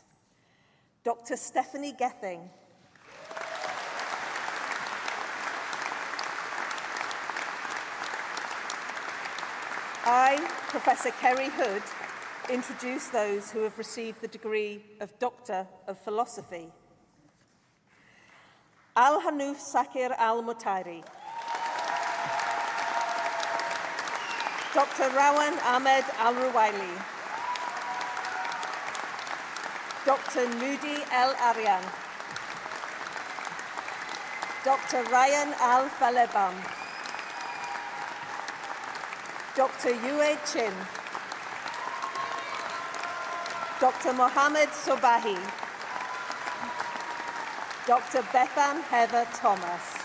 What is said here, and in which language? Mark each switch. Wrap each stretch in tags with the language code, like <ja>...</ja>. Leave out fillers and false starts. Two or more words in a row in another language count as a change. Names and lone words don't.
<en>Dr. Stephanie Gething. I, Professor Kerry Hood, introduce those who have received the degree of Doctor of Philosophy. Al-Hanouf Sakir Al-Mutairi. Dr. Rawan Ahmed Al-Ruwaili. Dr. Nudi El Aryan. Dr. Ryan Al-Falebam. Dr. Yue Chin. Dr. Mohammed Sobahi. Dr. Bethan Heather Thomas.</en>